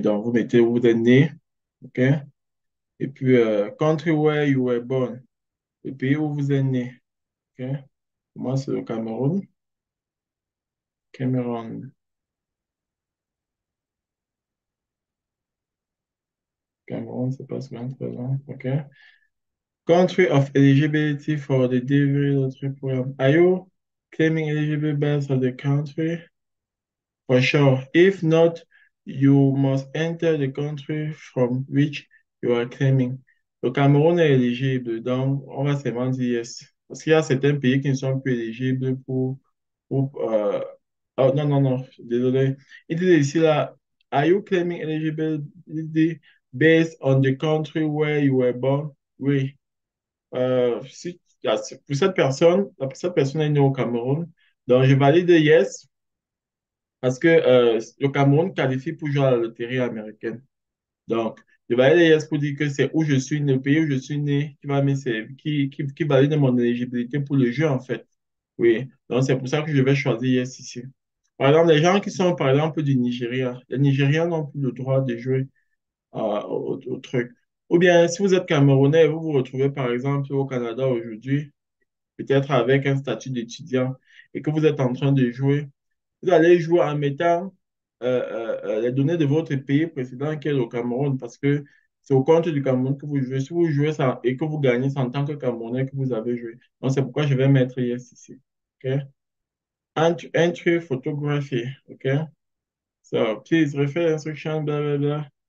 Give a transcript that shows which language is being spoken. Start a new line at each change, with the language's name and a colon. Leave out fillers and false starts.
French: Donc, vous mettez où vous êtes né, ok? Et puis,
English: country where you were born,
French: le pays où vous êtes né, ok? Moi, c'est le Cameroun. Cameroun. Cameroun, c'est pas souvent présent, ok?
English: Country of eligibility for the delivery lottery program. Are you claiming eligible based on the country? For sure. If not, you must enter the country from which you are claiming.
French: Le Cameroun est éligible, donc on va seulement dire yes. Parce qu'il y a certains pays qui ne sont plus éligibles pour oh, non, non, non, désolé. Il dit ici là,
English: are you claiming eligibility based on the country where you were born?
French: Oui. Si, pour cette personne, cette personne est née au Cameroun, donc je valide yes. Parce que le Cameroun qualifie pour jouer à la loterie américaine. Donc, je vais aller yes pour dire que c'est où je suis né, le pays où je suis né, qui valide mon éligibilité pour le jeu, en fait. Oui, donc c'est pour ça que je vais choisir yes ici. Par exemple, les gens qui sont, par exemple, du Nigeria, les Nigériens n'ont plus le droit de jouer au truc. Ou bien, si vous êtes Camerounais et vous vous retrouvez, par exemple, au Canada aujourd'hui, peut-être avec un statut d'étudiant, et que vous êtes en train de jouer, vous allez jouer en mettant les données de votre pays précédent qui est le Cameroun parce que c'est au compte du Cameroun que vous jouez. Si vous jouez ça et que vous gagnez, c'est en tant que Camerounais que vous avez joué. Donc, c'est pourquoi je vais mettre yes ici.
English: OK? Entry photography. OK? So, please refer the instruction, blah, blah, blah.